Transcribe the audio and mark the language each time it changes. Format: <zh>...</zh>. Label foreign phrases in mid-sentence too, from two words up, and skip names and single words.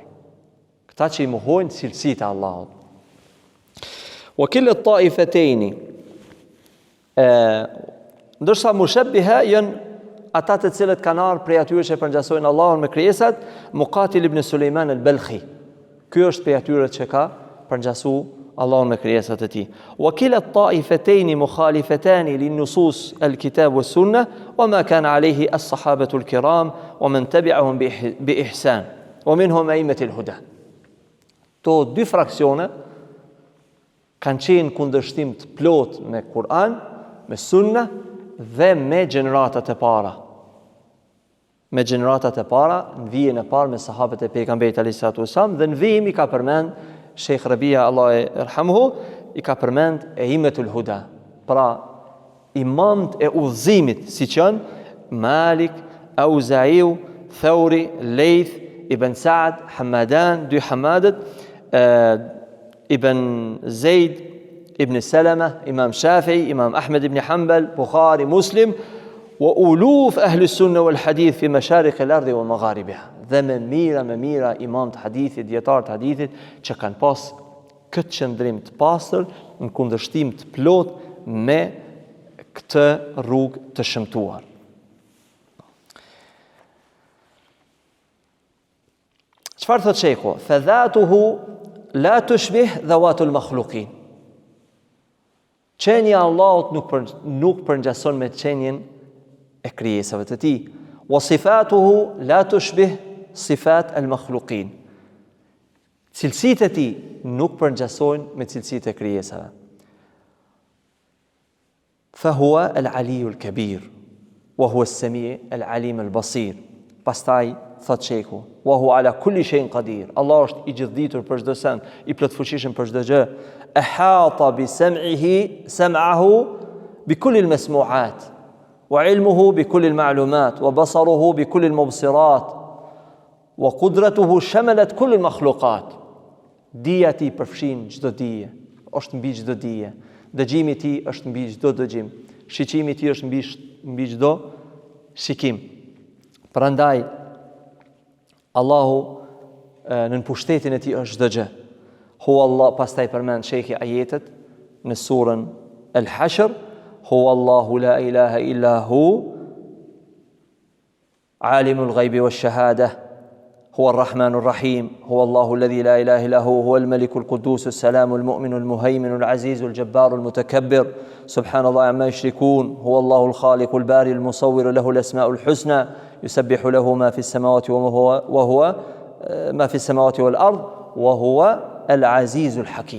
<sq>Këta që i mohojnë cilësitë e Allahut.</sq> <ar>وكلا الطائفتين</ar> <sq>ndërsa mushabbiha janë ata të cilët kanë ardhur prej atyre që përngjasojnë Allahun me krijesat, Muqatil ibn Sulejman al-Balkhi. Ky është prej atyre që ka përngjasuar Allahun me krijesat e tij.</sq> <ar>وكلا الطائفتين مخالفتان لنصوص الكتاب والسنة وما كان عليه الصحابة الكرام ومن تبعهم بإحسان ومنهم أئمة الهدى.</ar> <sq>To dy fraksione kanë qenë kundërshtim të plot me Kur'an, me sunna dhe me gjeneratat e para. Me gjeneratat e para, në vijën e parë me sahabët e pejgamberit</sq> <ar>عليه الصلاة والسلام,</ar> <sq>dhe në vijim i ka përmend Sheikh Rabia Allah e irhamhu, i ka përmend</sq> <ar>أئمة الهدى.</ar> <sq>Pra imamët e udhëzimit, siç janë Malik, Auza'i, Thawri, Layth, Ibn Sa'd, Hamadan, dy Hamadet, Ibn Zaid, Ibn Salama, Imam Shafi'i, Imam Ahmed ibn Hanbal, Bukhari, Muslim,</sq> <ar>وألوف أهل السنة والحديث في مشارق الأرض ومغاربها.</ar> <sq>Dhe me mira imam të hadithit, dietar të hadithit që kanë pas këtë qëndrim të pastër në kundërshtim të plot me këtë rrugë të shëmtuar. Çfarë thot Sheikhu?</sq> <ar>فذاته لا تشبه ذوات المخلوقين.</ar> <sq>Qenja Allahut nuk përngjason me qenjen e krijesave të tij.</sq> <ar>وصفاته لا تشبه صفات المخلوقين.</ar> <sq>Cilësitë e tij nuk përngjasojnë me cilësitë e krijesave.</sq> <ar>فهو العلي الكبير وهو السميع العليم البصير.</ar> <sq>Pastaj thot Sheikhu,</sq> <ar>وهو على كل شيء قدير.</ar> <sq>Allah është i gjithditur për çdo send, i plotfuqishëm për çdo gjë.</sq> <ar>أحاط بسمعه بكل المسموعات وعلمه بكل المعلومات وبصره بكل المبصرات وقدرته شملت كل المخلوقات.</ar> <sq>Dija ti përfshin çdo dije, është mbi çdo dije. Dëgjimi i tij është mbi çdo dëgjim. Shiqimi i tij është mbi çdo shikim. Prandaj Allahu në pushtetin e tij është çdo gjë.</sq> <ar>هو الله,</ar> <sq>pastaj përmend Sheikhi ajetet në surën Al-Hashr,</sq> <ar>هو الله لا إله إلا هو عالم الغيب والشهادة هو الرحمن الرحيم هو الله الذي لا إله إلا هو الملك القدوس السلام المؤمن المهيمن العزيز الجبار المتكبر سبحان الله عما يشركون هو الله الخالق البارئ المصور له الأسماء الحسنى يسبح له ما في السماوات وهو ما في السماوات والأرض وهو العزيز الحكيم.</ar>